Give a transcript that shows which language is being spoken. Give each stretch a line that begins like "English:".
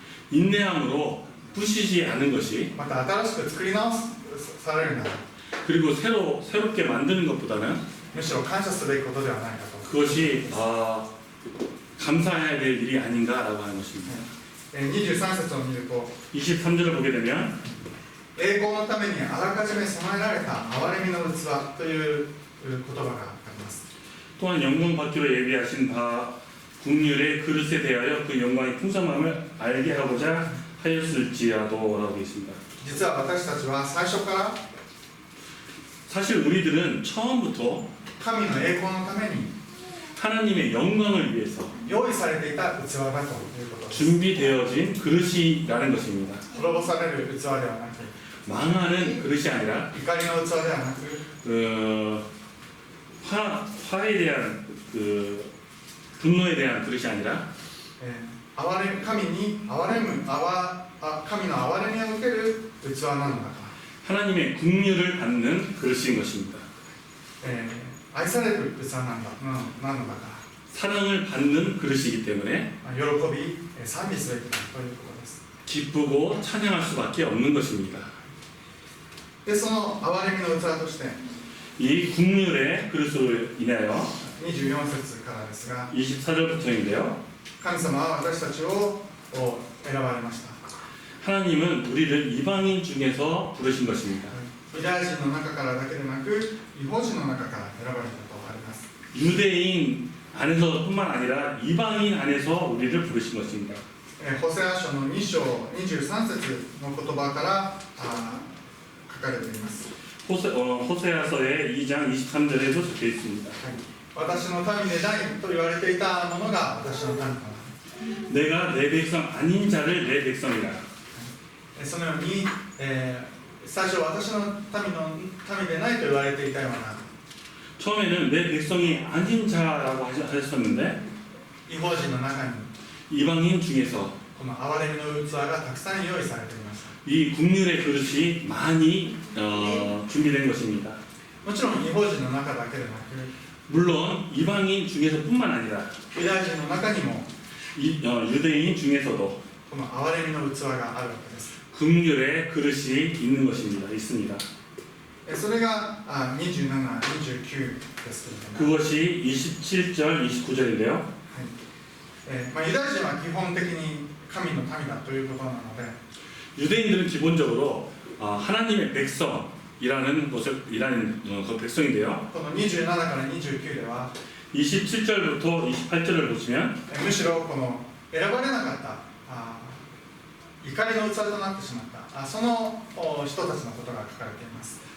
Korean: 인내함으로 부시지 않은 것이
Japanese: また新しく作り直されるなら
Korean: 그리고 새롭게 만드는 것보다는
Japanese: むしろ感謝すべきことではないかと。
Korean: 그것이 감사해야 될 일이 아닌가라고 하는 것입니다.
Japanese: 23節を見ると、
Korean: 23절을 보게 되면
Japanese: 栄光のためにあらかじめ備えられた憐れみの器という言葉があります。
Korean: 또한 영광 받기로 예비하신 바 국률의 그릇에 대하여 그 영광의 풍성함을 알게 하고자 하였을지라도라고 되어 있습니다.
Japanese: 実は私たちは最初から
Korean: 사실 우리들은 처음부터
Japanese: 神の栄光のために
Korean: 하나님의 영광을 위해서
Japanese: 用意されていた器だということです。
Korean: 준비되어진 그릇이라는 것입니다.
Japanese: 滅ぼされる器ではなく、
Korean: 망하는 그릇이 아니라
Japanese: 怒りの器ではなく、
Korean: 화에 대한 분노에 대한 그릇이 아니라
Japanese: 神に憐神の憐れみを受ける器なのだか、
Korean: 하나님의 긍휼을 받는 그릇인 것입니다.
Japanese: 愛される器なのだか、
Korean: 사랑을 받는 그릇이기 때문에
Japanese: 喜び賛美すべきだということです。
Korean: 기쁘고 찬양할 수밖에 없는 것입니다.
Japanese: でその憐れみの器として
Korean: 이 긍휼의 그릇으로 인하여
Japanese: 24節からですが、
Korean: 24절부터인데요.
Japanese: 神様は私たちを選ばれました。
Korean: 하나님은 우리를 이방인 중에서 부르신 것입니다.
Japanese: ユダヤ人の中からだけでなく、異邦人の中から選ばれたとあります。
Korean: 유대인 안에서뿐만 아니라 이방인 안에서 우리를 부르신 것입니다.
Japanese: ホセア書の2章23節の言葉から書かれています。
Korean: 호세아서의 2장 23절에도 적혀 있습니다.
Japanese: 私の民でないと言われていたものが私の民となる。
Korean: 내가 내 백성 아닌 자를 내 백성이라.
Japanese: そのように、最初私の民でないと言われていたような
Korean: 처음에는 내 백성이 아닌 자라고 하셨는데
Japanese: 異邦人の中に
Korean: 이방인 중에서
Japanese: この憐れみの器がたくさん用意されていました。
Korean: 이 국률의 그릇이 많이 준비된 것입니다.
Japanese: もちろん異邦人の中だけでなく、
Korean: 물론 이방인 중에서뿐만 아니라
Japanese: ユダヤ人の中にも
Korean: 유대인 중에서도
Japanese: この憐れみの器があるわけです。
Korean: 국률의 그릇이 있는 것입니다. 있습니다.
Japanese: それが27、29ですけれども、
Korean: 그것이 27절, 29절인데요.
Japanese: ユダヤ人は基本的に神の民だということなので、
Korean: 유대인들은 기본적으로 하나님의 백성이라는 그 백성인데요.
Japanese: この27から29では
Korean: 27절부터 28절을 보시면
Japanese: むしろこの選ばれなかった怒りの器となってしまったその人たちのことが書かれています。